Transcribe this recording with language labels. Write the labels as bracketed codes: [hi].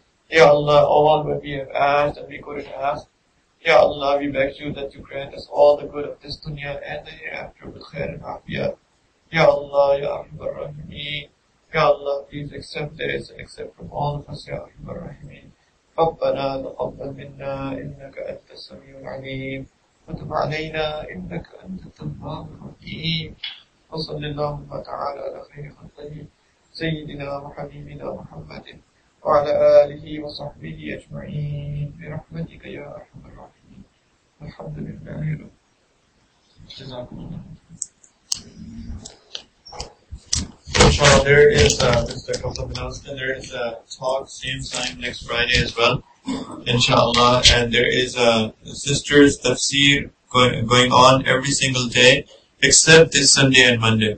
[en] Ya Allah, all what we have asked and we couldn't ask, Ya Allah, we beg you that you grant us all the good of this dunya and the hereafter with khair and afiyah. Ya Allah, [ar] Ya Arhamar Rahimeen. [en] Ya Allah, please accept this and accept from all of us, Ya Arhamar Rahimeen. [ar] ربنا تقبل منا إنك أنت السميع العليم وتب علينا إنك أنت التواب الرحيم وصل اللهم تعالى على خير خلقه سيدنا وحبيبنا محمد وعلى آله وصحبه أجمعين برحمتك يا أرحم الراحمين الحمد لله رب جزاكم الله. [en] Inshallah, there is just a couple of announcements. There is a talk same time next Friday as well, inshallah, and there is a sisters tafsir going on every single day except this Sunday and Monday.